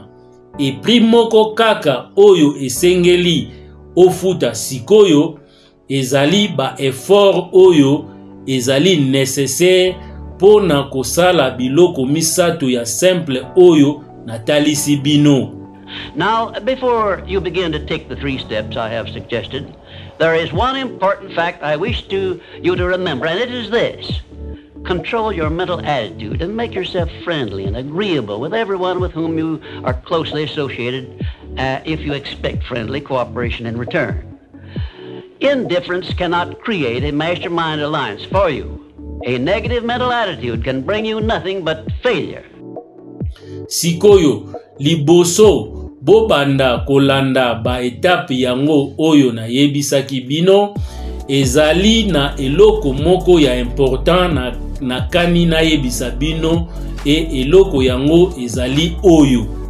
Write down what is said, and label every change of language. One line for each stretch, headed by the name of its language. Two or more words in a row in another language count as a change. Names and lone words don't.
Lingala: E prix moko kaka oyo esengeli ofuta sikoyo ezali ba effort oyo ezali nécessaire pona kosala biloko misatu ya simple oyo natalisi bino.
English: Now, before you begin to take the 3 steps I have suggested, there is one important fact I wish you to remember, and it is this. Control your mental attitude and make yourself friendly and agreeable with everyone with whom you are closely associated if you expect friendly cooperation in return. Indifference cannot create a mastermind alliance for you. A negative mental attitude can bring you nothing but failure.
Lingala: Sikoyo, liboso, bobanda kolanda ba etape yango oyo na yebisaki bino, ezali na eloko moko ya important na kani na yebisa bino eloko yango ezali oyo.